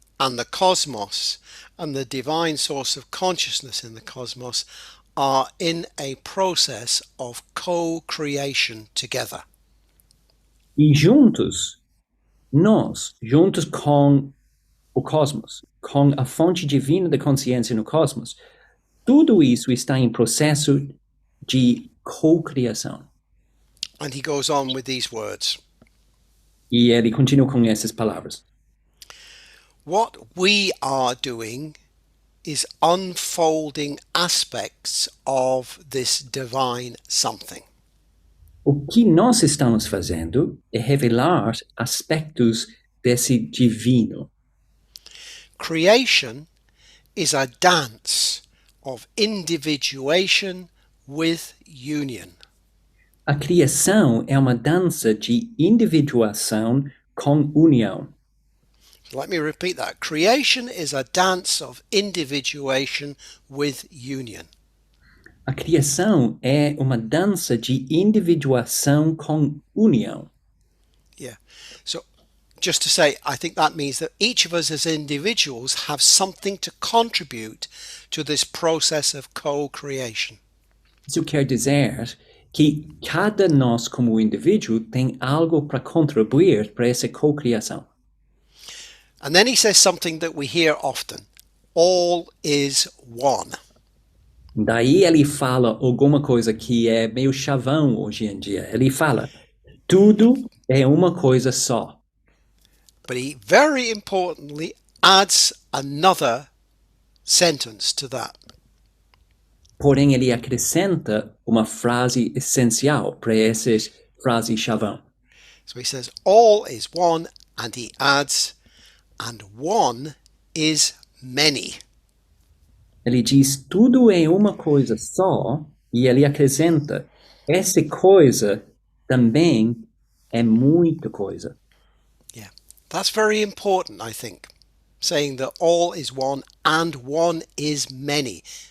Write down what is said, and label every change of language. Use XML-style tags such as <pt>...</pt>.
<en>and the cosmos and the divine source of consciousness in the cosmos are in a process of co-creation together.</en> <pt>E juntos, nós, juntos com o cosmos, com a fonte divina da consciência no cosmos, tudo isso está em processo de co-criação.</pt> <en>And he goes on with these words.</en> <pt>E ele continua com essas palavras.</pt> <en>What we are doing is unfolding aspects of this divine something.</en> <pt>O que nós estamos fazendo é revelar aspectos desse divino.</pt> <en>Creation is a dance of individuation with union.</en> <pt>A criação é uma dança de individuação com união.</pt> <en>Let me repeat that. Creation is a dance of individuation with union.</en> <pt>A criação é uma dança de individuação com união.</pt> <en>Yeah. So just to say, I think that means that each of us as individuals have something to contribute to this process of co-creation.</en> <pt>Isso quer dizer que cada nós como indivíduo tem algo para contribuir para essa cocriação.</pt> <en>And then he says something that we hear often. All is one.</en> <pt>Daí ele fala alguma coisa que é meio chavão hoje em dia. Ele fala, tudo é uma coisa só.</pt> <en>But he very importantly adds another sentence to that.</en> <pt>Porém, ele acrescenta uma frase essencial para essa frase chavão.</pt> <en>So he says, all is one, and he adds, and one is many.</en> <pt>Ele diz, tudo é uma coisa só, e ele acrescenta, essa coisa também é muita coisa.</pt> <en>Yeah, that's very important, I think, saying that all is one and one is many.</en>